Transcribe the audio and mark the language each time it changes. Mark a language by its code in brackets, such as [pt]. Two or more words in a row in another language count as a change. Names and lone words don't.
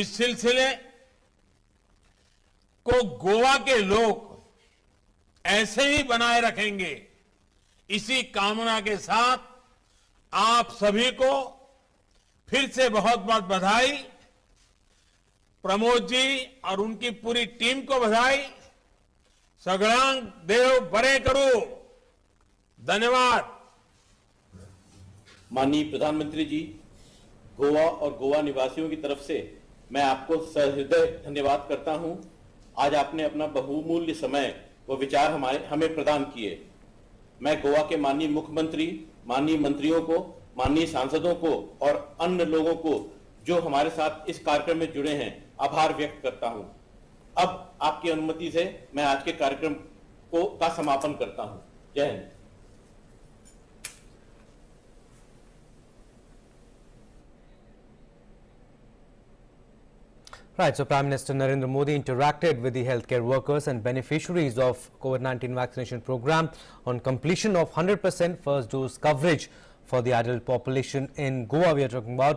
[hi] इस सिलसिले को गोवा के लोग ऐसे ही बनाए रखेंगे। इसी कामना के साथ आप सभी को फिर से बहुत बहुत बधाई। प्रमोद जी और उनकी पूरी टीम को बधाई। [kok] सगळांग देव बरे करो। [hi] धन्यवाद। माननीय प्रधानमंत्री जी, गोवा और गोवा निवासियों की तरफ से मैं आपको सहृदय धन्यवाद करता हूं। आज आपने अपना बहुमूल्य समय व विचार हमें प्रदान किए। मैं गोवा के माननीय मुख्यमंत्री, माननीय मंत्रियों को, माननीय सांसदों को और अन्य लोगों को जो हमारे साथ इस कार्यक्रम में जुड़े हैं, आभार व्यक्त करता हूं। अब आपकी अनुमति से मैं आज के कार्यक्रम का समापन करता हूं। जय हिंद। [en] Right, so Prime Minister Narendra Modi interacted with the healthcare workers and beneficiaries of COVID-19 vaccination program on completion of 100% first dose coverage for the adult population in Goa we are talking about.